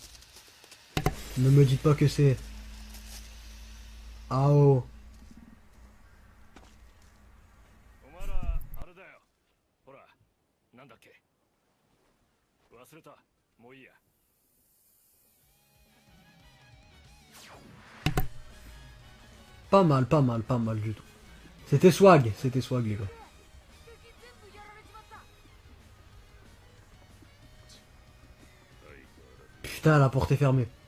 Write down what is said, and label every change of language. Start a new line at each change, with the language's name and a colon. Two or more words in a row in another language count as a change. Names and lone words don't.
French: Ne me dites pas que c'est... Ao.
Japanese: なんだっけ。忘れた。もういいや。
French: Pas mal, pas mal, pas mal du tout. C'était swag les gars. Putain, la porte est fermée.